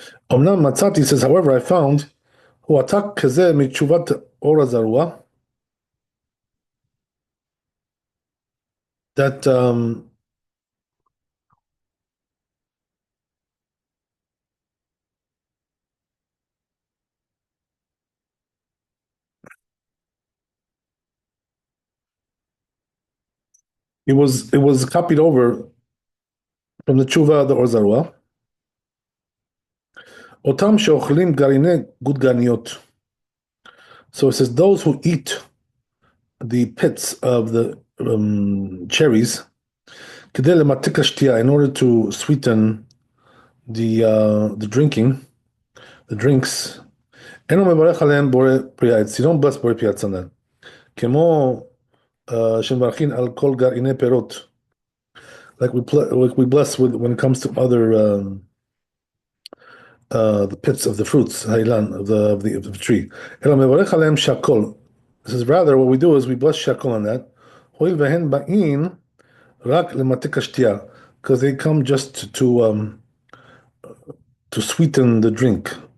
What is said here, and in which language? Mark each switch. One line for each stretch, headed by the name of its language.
English: Omnam Matzati says, however, I found
Hebrew: הוא עתק כזה מתשובת אור הזרוע,
English: that it was copied over from the tshuva the Or Zarua.
Hebrew: אותם שאוכלים גרעיני גודגניות.
English: So it says those who eat the pits of the cherries,
Hebrew: כדי למתק השתייה,
English: in order to sweeten the drinking, the drinks,
Hebrew: אינו מברך עליהם בורא פרי העץ.
English: You don't bless
Hebrew: בורא פרי העץ
English: on that.
Hebrew: כמו שמברכים על כל גרעיני פירות.
English: Like we bless with when it comes to other the pits of the fruits, hailan of the tree.
Hebrew: אלא מברך עליהם שהכל.
English: This is rather what we do is we bless shakol on that.
Hebrew: הואיל והן באים רק למתק השתייה,
English: because they come just to sweeten the drink.